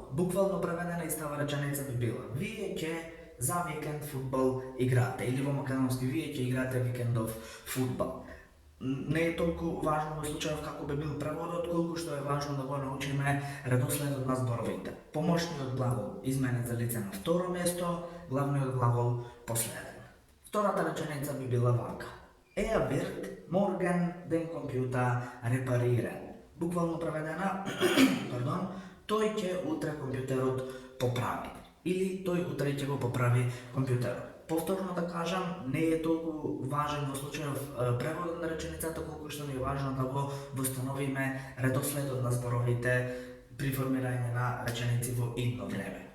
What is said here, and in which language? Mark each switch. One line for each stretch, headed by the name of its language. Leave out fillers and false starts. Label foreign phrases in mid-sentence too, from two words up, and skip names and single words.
Macedonian: Буквално преведена истава реченица би била: вие ќе за викенд фудбал играте, или во македонски вие ќе играте викендов фудбал. Не е толку важно во случајов како би бил преводот, колку што е важно да го научиме редоследот на зборовите. Помошниот глагол изменет за лице на второ место, главниот глагол последен. Втората реченица би била вака:
German: Er wird morgen den Computer reparieren.
Macedonian: Буквално преведена, тој ќе утре компјутерот поправи. Или тој утре ќе го поправи компјутерот. Повторно да кажам, не е толку важен во случајов преводот на реченицата, колку што ни е важно да го восстановиме редоследот на зборовите при формирање на реченици во идно време.